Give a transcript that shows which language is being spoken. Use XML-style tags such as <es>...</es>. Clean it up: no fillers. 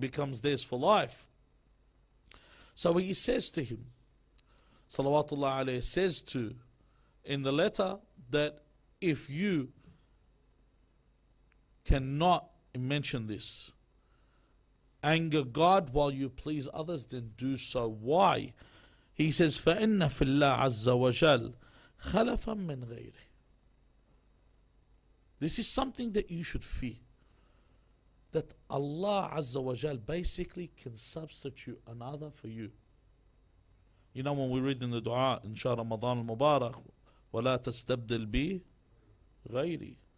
<en>Becomes theirs for life. So he says to him, Salawatullah alayhi, says to, in the letter, that if you cannot mention this, anger God while you please others, then do so. Why?</en> <ar>He says, فَإِنَّ فِي اللَّهِ عَزَّ وَجَلَّ خَلَفًا مِّن غَيْرِهِ.</ar> <en>This is something that you should fear. That Allah Azza wa Jal basically can substitute another for you. You know when we read in the dua in Shahr Ramadan al-Mubarak, وَلَا تَسْتَبْدِلْ بِي غَيْرِي.</en>